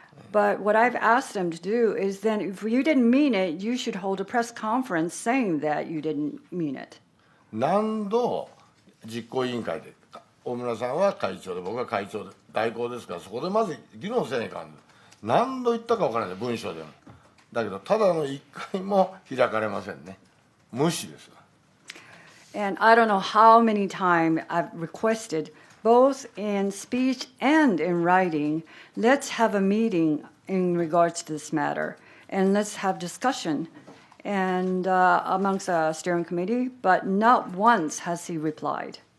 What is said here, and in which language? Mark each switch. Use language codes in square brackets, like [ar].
[en] But what I've asked him to do is then, if you didn't mean it, you should hold a press conference saying that you didn't mean it. [ja] 何度実行委員会で大村さんは会長で僕は会長で代行ですから、そこでまず議論せねえかん。何度言ったか分からない文章でも。だけどただの1回も開かれませんね。無視です。 [en] And I don't know how many times I've requested, both in speech and in writing, let's have a meeting in regards to this matter, and let's have discussion and amongst the steering committee, but not once has he replied.